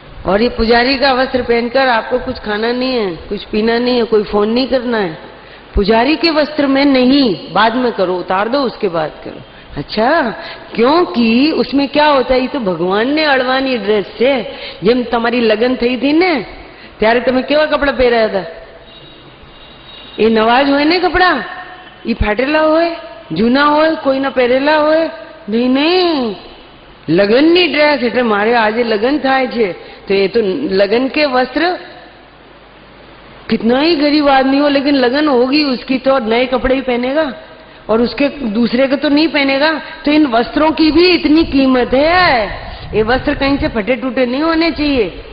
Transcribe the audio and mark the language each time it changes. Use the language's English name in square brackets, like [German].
[Hindi] और ये पुजारी का वस्त्र पहनकर आपको कुछ खाना नहीं है, कुछ पीना नहीं है, कोई फोन नहीं करना है। पुजारी के वस्त्र में नहीं, बाद में करो, उतार दो उसके बाद करो। अच्छा, क्योंकि उसमें क्या होता है, ये तो भगवान ने [Gujarati] अड़वानी ड्रेस છે। જેમ તમારી લગન થઈ હતી ને ત્યારે તમે કેવા કપડા પહેર્યા હતા? એ નવા જ હોય ને કપડા, એ ફાટેલા હોય, જૂના હોય, કોઈના પહેરેલા હોય? નહીં નહીં, લગનની ડ્રેસ એટલે મારે આજે લગન થાય છે [Hindi] तो ये तो लगन के वस्त्र, कितना ही गरीब आदमी हो लेकिन लगन होगी उसकी तो नए कपड़े ही पहनेगा और उसके दूसरे को तो नहीं पहनेगा। तो इन वस्त्रों की भी इतनी कीमत है। ये वस्त्र कहीं से फटे टूटे नहीं होने चाहिए।